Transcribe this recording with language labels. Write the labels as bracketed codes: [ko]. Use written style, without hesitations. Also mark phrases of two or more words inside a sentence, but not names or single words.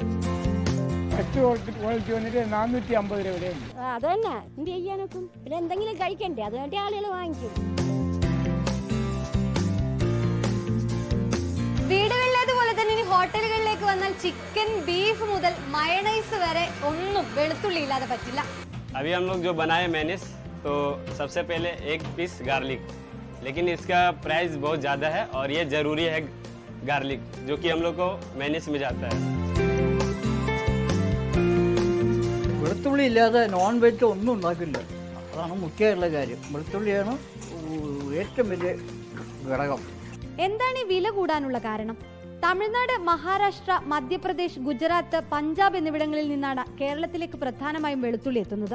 [ml] ക്വാളിറ്റി 450 രൂപ വിലയുണ്ട്. അത് തന്നെ എന്ത് ചെയ്യാനൊക്കും, പിന്നെ എന്തെങ്കിലും കഴിക്കണ്ടേ, അതുകൊണ്ട് ആളുകൾ വാങ്ങിക്കും. വീടുകളിലേതുപോലെ തന്നെ ഇനി ഹോട്ടലുകളിലേക്ക് വന്നാൽ ചിക്കൻ, ബീഫ് മുതൽ മയണൈസ് വരെ ഒന്നും വെളുത്തുള്ളി ഇല്ലാതെ പറ്റില്ല. [hi] अभी हम लोग जो बनाए मेनिस, तो सबसे पहले 1 [en] piece garlic, [hi] लेकिन इसका प्राइस बहुत ज़्यादा है और ये ज़रूरी है गार्लिक, जो कि हम लोग को मेनिस में जाता है. [ml] വെളുത്തുള്ളി ഇല്ലാതെ [en] non veg [ml] ഒന്നും ഉണ്ടാക്കില്ല. അതാണ് മുഖ്യമായിട്ടുള്ള കാര്യം. വെളുത്തുള്ളിയാണ് ഏറ്റവും വലിയ ഘടകം. എന്താണ് ഈ വില കൂടാനുള്ള കാരണം? തമിഴ്നാട്, മഹാരാഷ്ട്ര, മധ്യപ്രദേശ്, ഗുജറാത്ത്, പഞ്ചാബ് എന്നിവിടങ്ങളിൽ നിന്നാണ് കേരളത്തിലേക്ക് പ്രധാനമായും വെളുത്തുള്ളി എത്തുന്നത്.